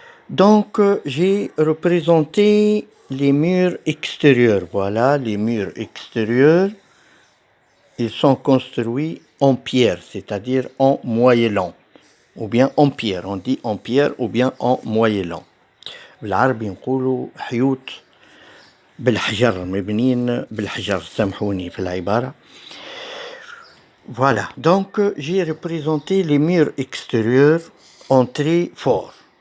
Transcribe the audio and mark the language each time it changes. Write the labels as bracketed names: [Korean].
[French] Donc, j'ai représenté les murs extérieurs. Voilà, les murs extérieurs, ils sont construits en pierre, c'est-à-dire en moellon, ou bien en pierre. On dit en pierre ou bien en moellon. [Arabic] بالعربي نقولوا حيوط بالحجر مبنيين بالحجر سامحوني في العبارة. [French] Voilà, donc j'ai représenté les murs extérieurs en traits forts.